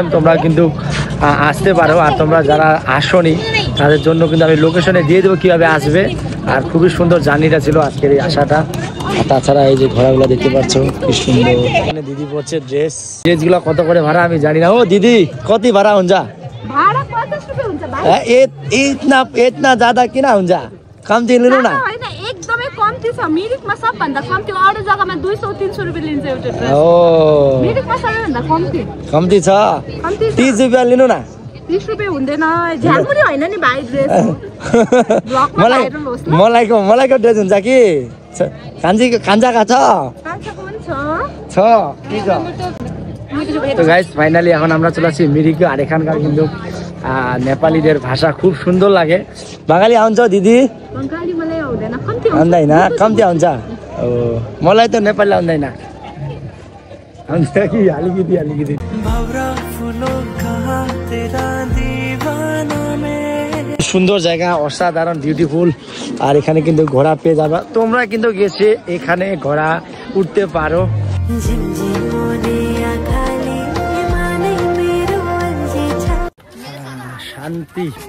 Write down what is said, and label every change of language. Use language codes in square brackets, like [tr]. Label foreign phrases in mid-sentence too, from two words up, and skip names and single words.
[bn] তোমরা কিন্তু আসতে পারো। আর তোমরা যারা আসোনি তাদের জন্য কিন্তু আমি লোকেশনে দিয়ে দেবো কিভাবে আসবে। আর খুবই সুন্দর জার্নিটা ছিল আজকের এই আসাটা। আর তাছাড়া এই যে ঘোড়াগুলো দেখতে পাচ্ছ কি সুন্দর। এখানে দিদি পড়ছে ড্রেসগুলো কত করে ভাড়া আমি জানি না। ও দিদি কত ভাড়া हुन्छ? [ne] भाडा 50 रुपैयाँ हुन्छ भाइ। [hi] इतना ज्यादा [ne] किन हुन्छ? कम्ती लिनु न। हैन एकदमै कम्ती छ। मिरिकमा सबभन्दा कम्ती अरू जग्गामा 200-300 रुपैयाँ लिन्छ एउटा ड्रेस। ओ मिरिकमा सबैभन्दा कम्ती कम्ती छ। कम्ती 30 रुपैयाँ लिनु न। 30 रुपैयाँ हुँदैन, झ्यालमुरी हैन नि भाइ ड्रेस। मलाई ड्रेस हुन्छ कि कान्छाका छ कान्छाको पनि छ। কি छ? [bn] তো গাইস ফাইনালি এখন আমরা চলে আসছি মিরিকে। আর এখানকার কিন্তু নেপালিদের ভাষা খুব সুন্দর লাগে। [ne] বাঙালি आउँछ दिदी? बंगाली मलाई आउँदैन, कम्ती आउँदैन, कम्ती आउँछ। ओ मलाई त नेपाली आउँदैन। आउँछ कि अलिकति [bn] সুন্দর জায়গা, অসাধারণ বিউটিফুল। আর এখানে কিন্তু ঘোড়া পেয়ে যাবা। তোমরা কিন্তু গেছে এখানে ঘোড়া উঠতে পারো। শান্তি।